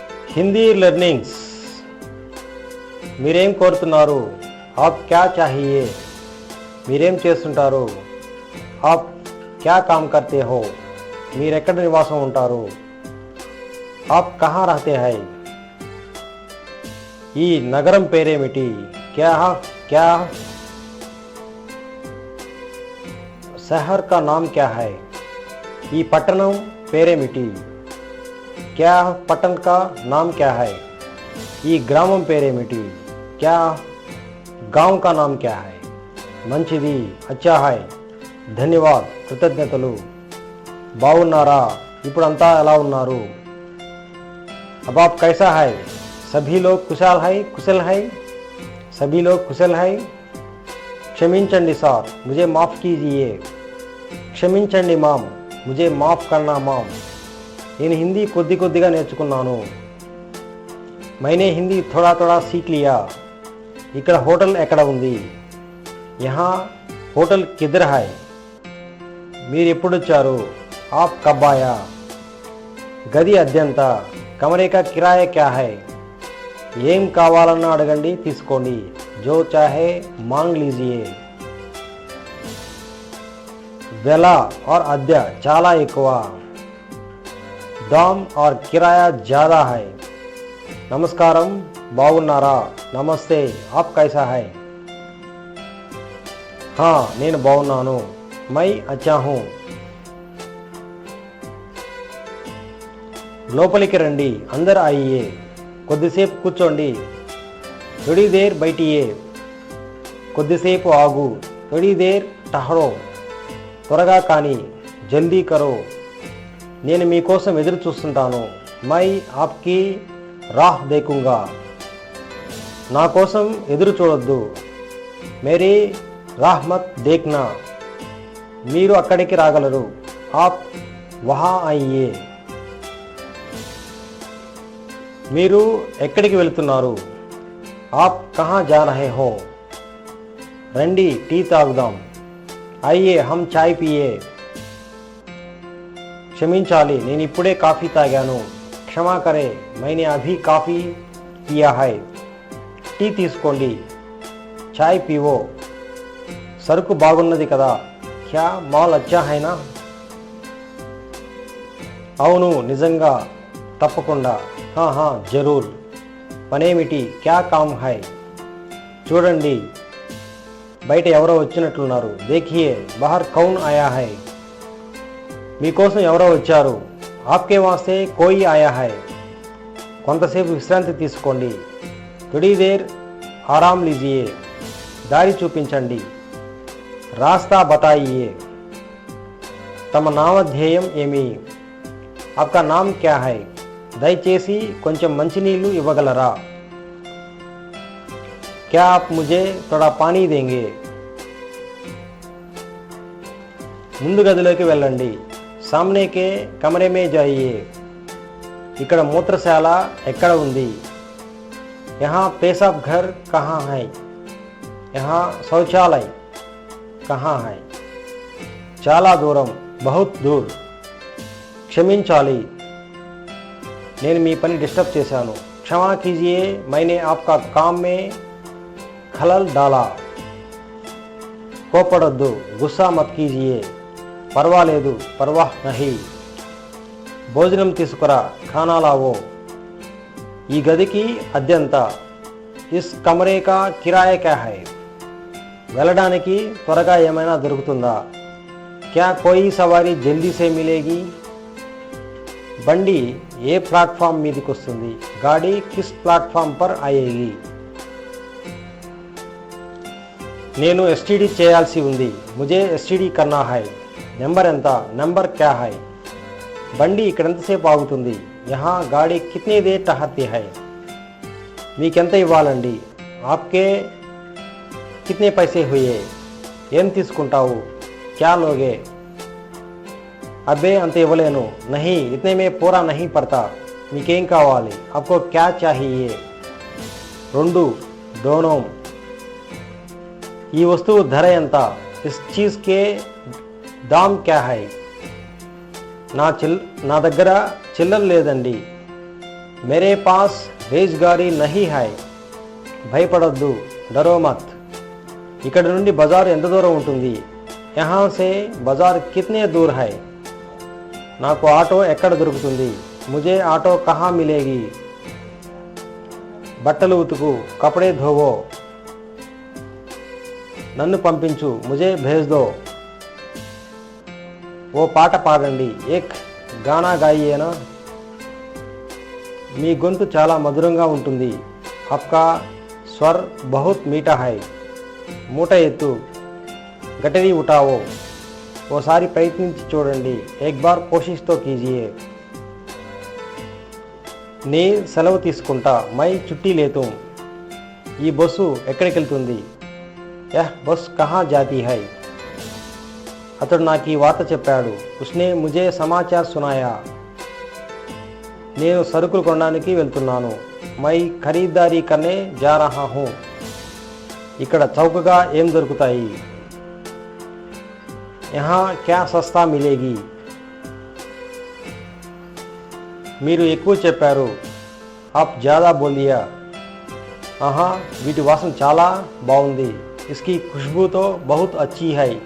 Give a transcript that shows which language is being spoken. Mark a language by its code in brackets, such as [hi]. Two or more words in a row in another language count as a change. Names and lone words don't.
[en] Hindi learnings [te] మీరేం కోరుతున్నారు [hi] आप क्या चाहिए [te] మీరేం చేస్తుంటారు [hi] आप क्या काम करते हो [te] మీరెక్కడ నివాసం ఉంటారు [hi] आप कहाँ रहते हैं [te] ఈ నగరం పేరేమిటి [hi] क्या शहर का नाम क्या है [te] ఈ పట్టణం పేరేమిటి [hi] क्या पटन का नाम क्या है [te] ఈ గ్రామం పేరేమిటి [hi] क्या गांव का नाम क्या है మంచిది अच्छा है [te] ధన్యవాద్ కృతజ్ఞతలు బాగున్నారా ఇప్పుడంతా ఎలా ఉన్నారు [hi] अब आप कैसा है सभी लोग कुशल है सभी लोग कुशल है [te] క్షమించండి సార్ [hi] मुझे माफ़ कीजिए [te] క్షమించండి మామ్ [hi] मुझे माफ़ करना [te] మామ్ నేను హిందీ కొద్దిగా నేర్చుకున్నాను [hi] मैंने हिंदी थोड़ा सीख लिया [te] ఇక్కడ హోటల్ ఎక్కడ ఉంది [hi] यहाँ होटल किधर है [te] మీరు ఎప్పుడు వచ్చారు [hi] आप कब आया [te] గది అద్దెంత [hi] कमरे का किराया क्या है [te] ఏం కావాలన్నా అడగండి తీసుకోండి [hi] जो चाहे मांग लीजिए వెల और [te] అద్దె చాలా ఎక్కువ [hi] दाम और किराया ज़्यादा है नमस्कारम [te] బాగున్నారా నమస్తే [hi] आप कैसा है हाँ [te] నేను బాగున్నాను [hi] मैं अच्छा हूँ [te] లోపలికి రండి [hi] अंदर आइए కొద్దిసేపు కూర్చోండి थोड़ी देर बैठिए [te] కొద్దిసేపు ఆగు [hi] थोड़ी देर ठहरो [te] త్వరగా కానీ [hi] जल्दी करो [te] నేను మీకోసం ఎదురు చూస్తుంటాను [hi] मैं आपकी राह देखूंगा [te] నా కోసం ఎదురు చూడొద్దు [hi] मेरी राह मत देखना [te] మీరు అక్కడికి రాగలరు [hi] आप वहाँ आइए [te] మీరు ఎక్కడికి వెళ్తున్నారు [hi] आप कहाँ जा रहे हो [te] రండి టీ తాగుదాం [hi] आइए हम चाय पिए [te] క్షమించాలి నేను ఇప్పుడే కాఫీ తాగాను [hi] क्षमा करें मैंने अभी काफ़ी पिया है [te] టీ తీసుకోండి [hi] चाय पियो [te] సరుకు బాగున్నది కదా [hi] क्या माल अच्छा है ना అవును నిజంగా తప్పకుండా हाँ ज़रूर పనేమిటి क्या काम है చూడండి బయట ఎవరో వచ్చినట్లున్నారు देखिए बाहर कौन आया है [te] మీకోసం ఎవరో వచ్చారు [hi] आपके वास्ते कोई आया है [te] కొంతసేపు విశ్రాంతి తీసుకోండి [hi] थोड़ी देर आराम लीजिए [te] దారి చూపించండి [hi] रास्ता बताइए [te] తమ నామధేయం ఏమి [hi] आपका नाम क्या है [te] దయచేసి కొంచెం మంచినీళ్ళు ఇవ్వగలరా [hi] क्या आप मुझे थोड़ा पानी देंगे [te] ముందు గదిలోకి వెళ్ళండి [hi] सामने के कमरे में जाइए [te] ఇక్కడ మూత్రశాల ఎక్కడ ఉంది [hi] यहाँ पेशाब घर कहाँ है यहाँ शौचालय कहाँ है [te] చాలా దూరం [hi] बहुत दूर [te] క్షమించాలి నేను మీ పని డిస్టర్బ్ చేశాను [hi] क्षमा कीजिए मैंने आपका काम में खलल डाला కోపడొద్దు गुस्सा मत कीजिए పర్వాలేదు పర్వాహ్ నహీ [te] భోజనం తీసుకురా [hi] खाना लाओ [te] ఈ గదికి అద్దెంత [hi] इस कमरे का किराया क्या है [te] వెళ్ళడానికి త్వరగా ఏమైనా దొరుకుతుందా [hi] क्या कोई सवारी जल्दी से मिलेगी [te] బండి ఏ ప్లాట్ఫామ్ మీదకి వస్తుంది [hi] गाड़ी किस प्लेटफ़ॉर्म पर आएगी [te] నేను ఎస్టీడీ చేయాల్సి ఉంది [hi] मुझे एसटीडी करना है [te] నెంబర్ ఎంత [hi] नंबर क्या హై [te] బండి ఇక్కడెంతసేపు ఆగుతుంది [hi] यहाँ गाड़ी कितनी देर ठहरती है [te] మీకెంత ఇవ్వాలండి [hi] आपके कितने पैसे हुए [te] ఏం తీసుకుంటావు [hi] क्या लोगे [te] అబ్బే అంత ఇవ్వలేను [hi] नहीं इतने में पूरा नहीं पड़ता [te] మీకేం కావాలి [hi] आपको क्या चाहिए రెండు दोनों [te] ఈ వస్తువు ధర ఎంత [hi] इस चीज़ के दाम क्या है [te] నా దగ్గర చిల్లర లేదండి [hi] मेरे पास रेजगारी नहीं है భయపడొద్దు डरो मत [te] ఇక్కడ నుండి బజార్ ఎంత దూరం ఉంటుంది [hi] यहाँ से बाजार कितने दूर है [te] నాకు ఆటో ఎక్కడ దొరుకుతుంది [hi] मुझे ऑटो कहाँ मिलेगी [te] బట్టలు ఉతుకు [hi] कपड़े धोवो [te] నన్ను పంపించు [hi] मुझे भेज दो [te] ఓ పాట పాడండి [hi] एक गाना गाइए ना [te] మీ గొంతు చాలా మధురంగా ఉంటుంది [hi] आपका स्वर बहुत मीठा है [te] మూట ఎత్తు [hi] गठरी उठाओ [te] ఓసారి ప్రయత్నించి చూడండి [hi] एक बार कोशिश तो कीजिए [te] నే సెలవు తీసుకుంటా [hi] मैं छुट्टी लेता हूं [te] ఈ బస్సు ఎక్కడికి వెళ్తుంది [hi] यह बस कहाँ जाती है [te] అతడు నాకు ఈ వార్త చెప్పాడు [hi] उसने मुझे समाचार सुनाया [te] నేను సరుకులు కొనడానికి వెళ్తున్నాను [hi] मैं खरीदारी करने जा रहा हूं [te] ఇక్కడ చౌకగా ఏం దొరుకుతాయి [hi] यहाँ क्या सस्ता मिलेगी [te] మీరు ఎక్కువ చెప్పారు [hi] आप ज़्यादा बोल दिया [te] ఆహా వీటి వాసన చాలా బాగుంది [hi] इसकी खुशबू तो बहुत अच्छी है